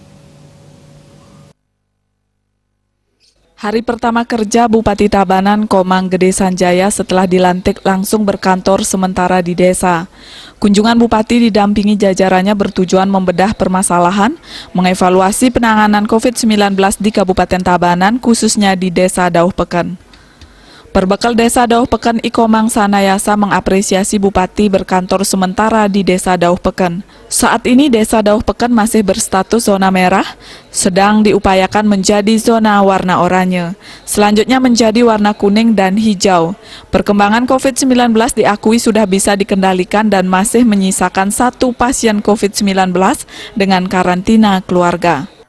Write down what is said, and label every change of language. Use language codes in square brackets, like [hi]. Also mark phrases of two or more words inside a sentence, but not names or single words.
[id] Hari pertama kerja Bupati Tabanan Komang Gede Sanjaya setelah dilantik langsung berkantor sementara di desa. Kunjungan Bupati didampingi jajarannya bertujuan membedah permasalahan, mengevaluasi penanganan COVID-19 di Kabupaten Tabanan khususnya di Desa Dauh Peken. Perbekal Desa Dauh Peken Ikomang Sanayasa mengapresiasi Bupati berkantor sementara di Desa Dauh Peken. Saat ini Desa Dauh Peken masih berstatus zona merah, sedang diupayakan menjadi zona warna oranye. Selanjutnya menjadi warna kuning dan hijau. Perkembangan COVID-19 diakui sudah bisa dikendalikan dan masih menyisakan 1 pasien COVID-19 dengan karantina keluarga.